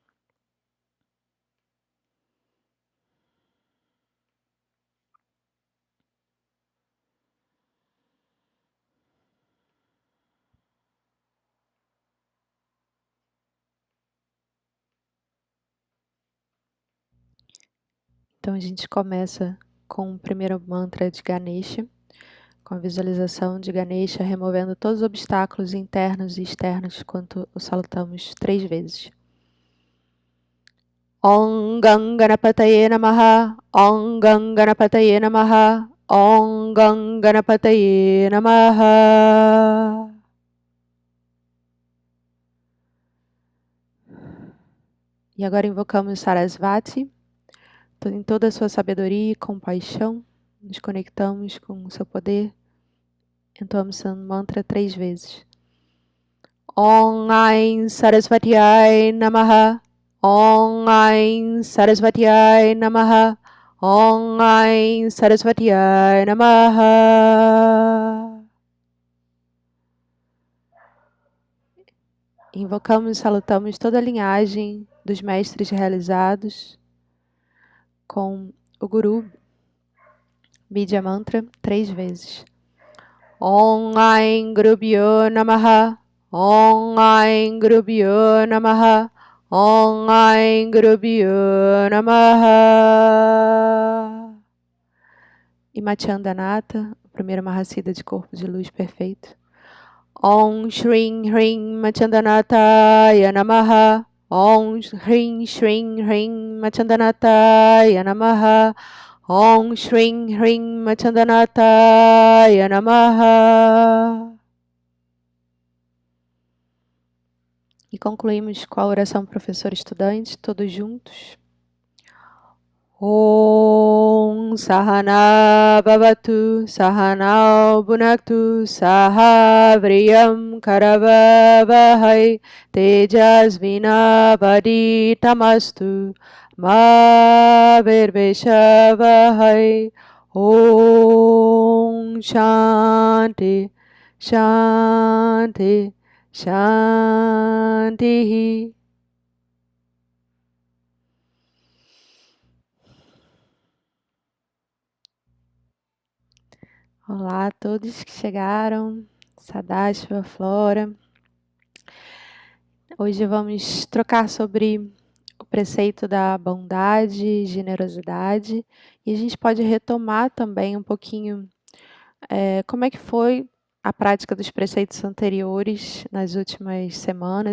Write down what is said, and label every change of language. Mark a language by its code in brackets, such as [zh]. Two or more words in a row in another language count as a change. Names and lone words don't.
[pt] Então, a gente começa com o primeiro mantra de Ganesha, com a visualização de Ganesha removendo todos os obstáculos internos e externos enquanto o salutamos 3 vezes. [sa] Om Ganganapataye Namaha, Om Ganganapataye Namaha, Om Ganganapataye Namaha. [pt] E agora invocamos Sarasvati, em toda a sua sabedoria e compaixão, nos conectamos com o seu poder, entoamos o mantra 3 vezes. [sa] Om Ain Sarasvatiye Namaha, Om Ain Sarasvatiye Namaha, Om Ain Sarasvatiye Namaha. [pt] Invocamos e salutamos toda a linhagem dos mestres realizados com o Guru Bidya Mantra 3 vezes. [sa] Om Ain Gurubhyo Namaha, Om Ain Gurubhyo Namaha, Om Ain Gurubhyo Namaha. [pt] E Machandanata, o primeiro Mahasiddha de corpo de luz perfeito. [sa] Om Shrim Hrim Machandanataya Namaha, Om Hrim Shrim Hrim Machandanataya Namaha, Om Shrim Hrim Machandanataya Namaha. [pt] E concluímos com a oração professor-estudante, todos juntos. [sa] Om Sahana Bhavatu Sahanau Bhunaktu Saha Vriyam Karavavahai Tejasvinavaditamastu Ma Virvishavahai. Om Shanti Shanti, Shanti. [pt] Olá a todos que chegaram, Sadashva, Flora. Hoje vamos trocar sobre o preceito da bondade e generosidade e a gente pode retomar também um pouquinho como é que foi a prática dos preceitos anteriores nas últimas semanas.